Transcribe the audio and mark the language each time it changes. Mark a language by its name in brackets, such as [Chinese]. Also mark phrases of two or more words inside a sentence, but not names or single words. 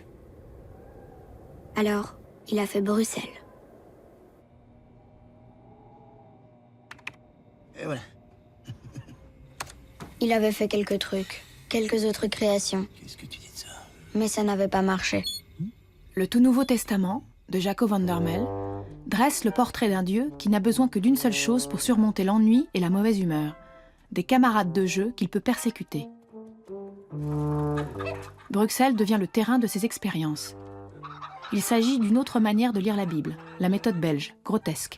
[French] Alors, il a fait Bruxelles. Et voilà. Il avait fait quelques trucs, quelques autres créations. Qu'est-ce que tu dis de ça? Mais ça n'avait pas marché. Le tout Nouveau Testament, de Jaco van der Mel, dresse le portrait d'un Dieu qui n'a besoin que d'une seule chose pour surmonter l'ennui et la mauvaise humeur, des camarades de jeu qu'il peut persécuter. Bruxelles devient le terrain de ses expériences. Il s'agit d'une autre manière de lire la Bible, la méthode belge, grotesque.